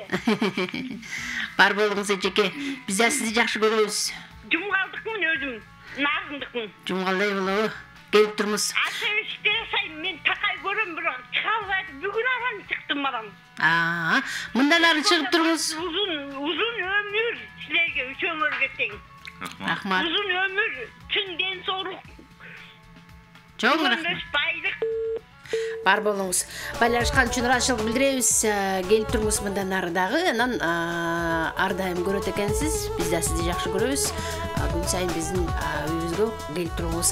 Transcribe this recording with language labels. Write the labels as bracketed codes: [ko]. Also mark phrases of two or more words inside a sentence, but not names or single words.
[ky] Бар болуңуз эжеке. Биз сизди жакшы көрөбүз. Жумгалдыкмын өзүм, назымдыкмын. Жумгалдай болобу? Келип турмуз. Атышты сайын мен такай көрөм, бирок чыга албай бүгүн араң чыктым балам. Мындан ары чыгып туруңуз. Узун өмүр сиздерге, үч өмүргө тең. Рахмат. Узун өмүр, чын ден соолук. Чоң рахмат. Байлык. Бар болуңуз. Байлашкан үчүн ыраазычылык билдиребиз. Келип турмуз мындан ары дагы. Анан ар дайым көрөт экенсиз. Биз да сизди жакшы көрөбүз. Күн сайын биздин үйүбүзгө келип туруңуз.